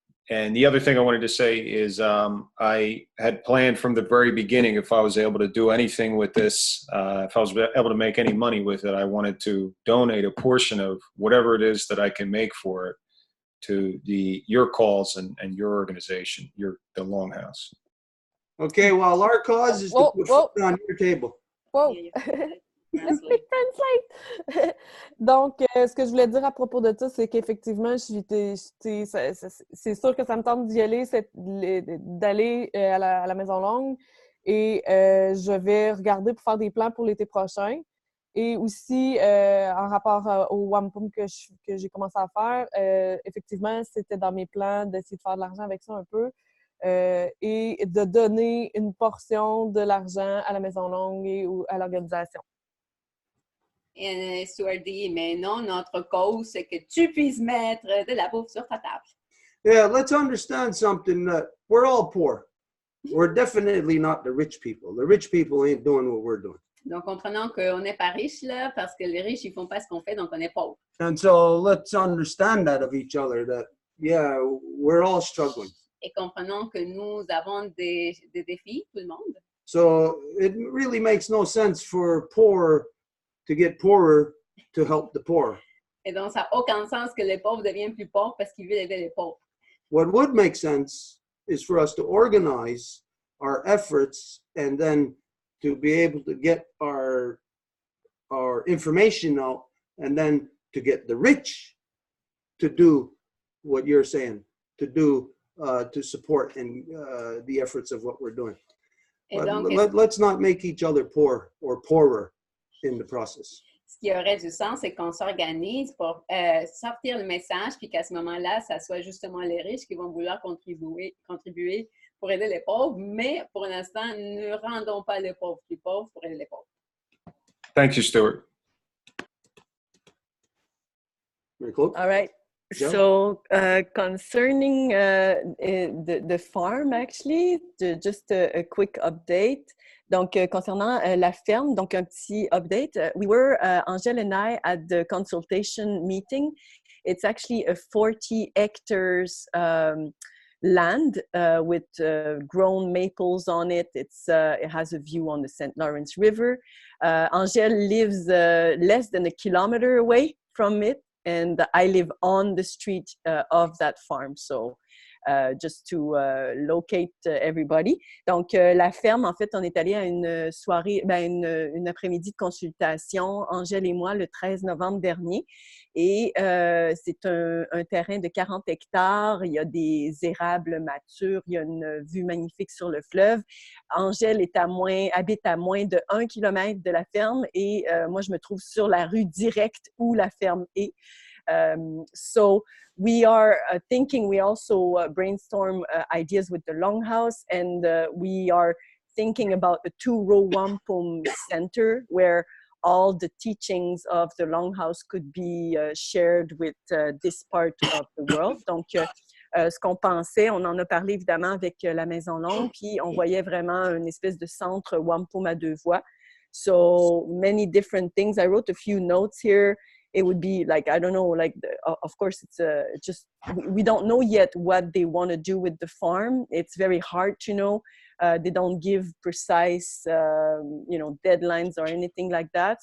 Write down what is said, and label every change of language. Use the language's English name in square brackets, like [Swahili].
[English] And the other thing I wanted to say is I had planned from the very beginning, if I was able to do anything with this, if I was able to make any money with it, I wanted to donate a portion of whatever it is that I can make for it to your cause and your organization, the Longhouse. Okay, well, our cause is to put food on your table. Wow. Let's speak translate. [French] Donc, ce que je voulais dire à propos de ça, c'est qu'effectivement, c'est sûr que ça me tente d'y aller, d'aller à la Maison Longue, et je vais regarder pour faire des plans pour l'été prochain. Et aussi, en rapport au wampum que j'ai commencé à faire, effectivement, c'était dans mes plans d'essayer de faire de l'argent avec ça un peu et de donner une portion de l'argent à la Maison Longue et à l'organisation. Et Stuart dit, mais non, notre cause, c'est que tu puisses mettre de la bouffe sur ta table. [English] Yeah, let's understand something, that we're all poor. We're definitely not the rich people. The rich people ain't doing what we're doing. [French] Donc, comprenons qu'on n'est pas riche, là, parce que les riches, ils font pas ce qu'on fait, donc on est pauvre. [English] And so let's understand that of each other, that, yeah, we're all struggling. [French] Et comprenons que nous avons des défis, tout le monde. [English] So it really makes no sense for poor to get poorer to help the poor. [French] Et donc, ça n'a aucun sens que les pauvres deviennent plus pauvres parce qu'ils veulent aider les pauvres. [English] What would make sense is for us to organize our efforts and then to be able to get our information out, and then to get the rich to do what you're saying, to do to support and the efforts of what we're doing. [French] Et [English] But [French] donc, [English] let's not make each other poor or poorer in the process. [French] ce qui aurait du sens, c'est qu'on s'organise pour sortir le message, puis qu'à ce moment-là, ça soit justement les riches qui vont vouloir contribuer pour aider les pauvres, mais pour l'instant, ne rendons pas les pauvres plus pauvres pour aider les pauvres. [English] Thank you, Stuart. Very cool. All right. Joe? So concerning the farm, actually, just a quick update. [French] Donc, concernant la ferme, donc un petit update. [English] We were, Angèle and I, at the consultation meeting. It's actually a 40 hectares land with grown maples on it. It has a view on the St. Lawrence River. Angèle lives less than a kilometer away from it, and I live on the street of that farm. So just to locate everybody. [French] Donc, la ferme, en fait, on est allé à une soirée, une après-midi de consultation, Angèle et moi, le 13 novembre dernier. Et c'est un terrain de 40 hectares. Il y a des érables matures. Il y a une vue magnifique sur le fleuve. Angèle habite à moins de 1 kilomètre de la ferme et moi, je me trouve sur la rue directe où la ferme est. [English] So we are thinking, we also brainstorm ideas with the Longhouse, and we are thinking about a 2-row wampum center where all the teachings of the Longhouse could be shared with this part of the world. [French] Donc, ce qu'on pensait, on en a parlé évidemment avec la Maison Longue, puis on voyait vraiment une espèce de centre wampum à 2 voies. [English] So many different things. I wrote a few notes here. It would be like, I don't know, like, of course, it's just, we don't know yet what they want to do with the farm. It's very hard to know. They don't give precise, deadlines or anything like that.